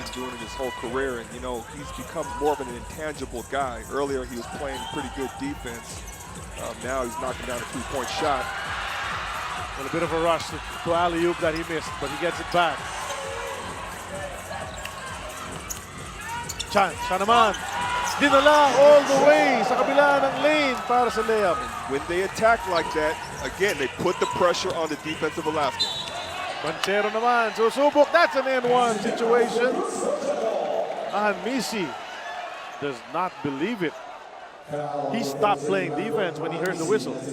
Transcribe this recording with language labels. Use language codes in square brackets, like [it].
[en] He's doing it his whole career, and you know, he's become more of an intangible guy. Earlier, he was playing pretty good defense. Now he's knocking down a 3-point shot. A bit of a rush to alley-oop that he missed, but he gets it back. [tl] Chan naman. Dinala [en] all the way [tl] sa kabila ng lane para sa layup. [en] When they attack like that, again, they put the pressure on the defense of Alaska. Banchero [tl] naman, susubok. [en] That's an N1 situation. Misi does not believe it. He stopped playing defense when he heard the whistle.